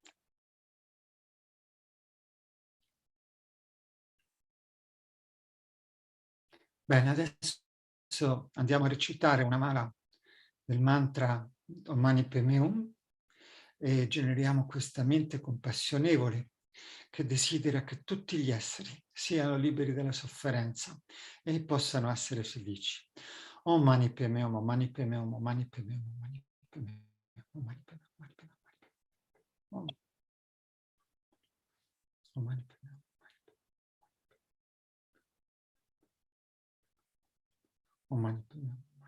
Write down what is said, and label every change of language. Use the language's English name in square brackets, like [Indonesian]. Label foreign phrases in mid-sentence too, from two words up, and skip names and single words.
[Italian] Bene, adesso andiamo a recitare una mala del mantra Om Mani Padme Hum e generiamo questa mente compassionevole che desidera che tutti gli esseri siano liberi dalla sofferenza e possano essere felici. [Sanskrit] ॐ मणि पद्मे हूँ, ॐ मणि पद्मे हूँ, ॐ मणि पद्मे हूँ, ॐ मणि पद्मे हूँ, ॐ मणि पद्मे हूँ, ॐ मणि पद्मे हूँ. ॐ मणि पद्मे हूँ.